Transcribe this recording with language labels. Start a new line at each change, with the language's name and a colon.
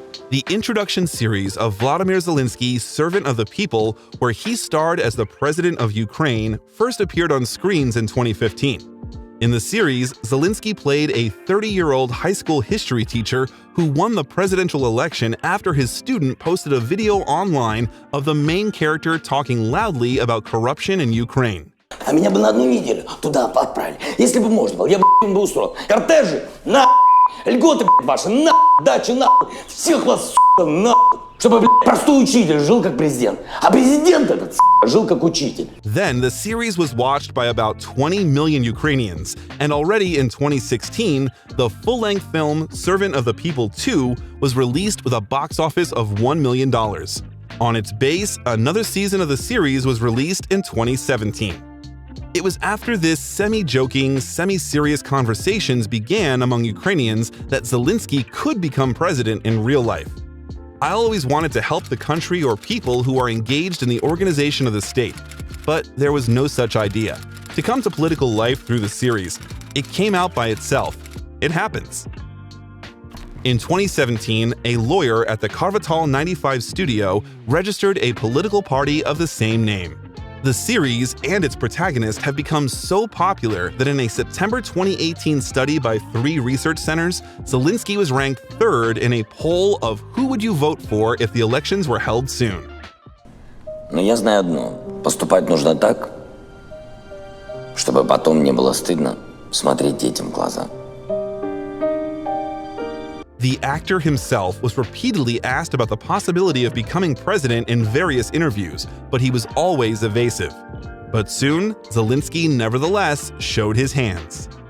English: The introduction series of Volodymyr Zelensky's Servant of the People, where he starred as the President of Ukraine, first appeared on screens in 2015. In the series, Zelensky played a 30-year-old high school history teacher who won the presidential election after his student posted a video online of the main character talking loudly about corruption in Ukraine.
Russian: А меня бы на одну неделю туда отправили. Если бы можно было, я бы им бы устроил. Кортежи, льготы, ваши, дачи, всех вас, чтобы, простой учитель жил как президент. А президент этот, жил как учитель.
English: Then the series was watched by about 20 million Ukrainians, and already in 2016, the full-length film Servant of the People 2 was released with a box office of $1 million. On its base, another season of the series was released in 2017. It was after this semi-joking, semi-serious conversations began among Ukrainians that Zelensky could become president in real life. I always wanted to help the country or people who are engaged in the organization of the state, but there was no such idea. To come to political life through the series, it came out by itself. It happens. In 2017, a lawyer at the Kvartal 95 studio registered a political party of the same name. The series and its protagonist have become so popular that in a September 2018 study by 3 research centers, Zelensky was ranked 3rd in a poll of who would you vote for if the elections were held soon.
Russian: Но я знаю одно. Поступать нужно так, чтобы потом не было стыдно смотреть детям в глаза.
English: The actor himself was repeatedly asked about the possibility of becoming president in various interviews, but he was always evasive. But soon, Zelensky nevertheless showed his hands.